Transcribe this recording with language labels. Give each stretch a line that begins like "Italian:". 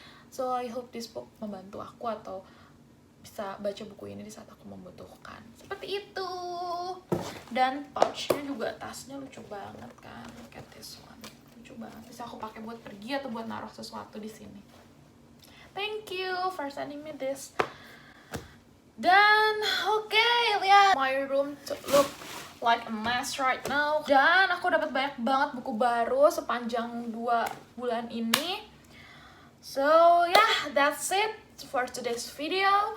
English: So I hope this book
Indonesian: membantu aku atau bisa baca buku ini di saat aku membutuhkan. Seperti itu. Dan pouchnya juga, tasnya lucu banget kan.
English: Look at this one.
Indonesian: Lucu banget. Bisa aku pakai buat pergi atau buat naruh sesuatu di sini.
English: Thank you for sending me this.
Indonesian: Dan lihat
English: my room to look like a mess right now.
Indonesian: Dan aku dapat banyak banget buku baru sepanjang 2 bulan ini.
English: So that's it for today's video.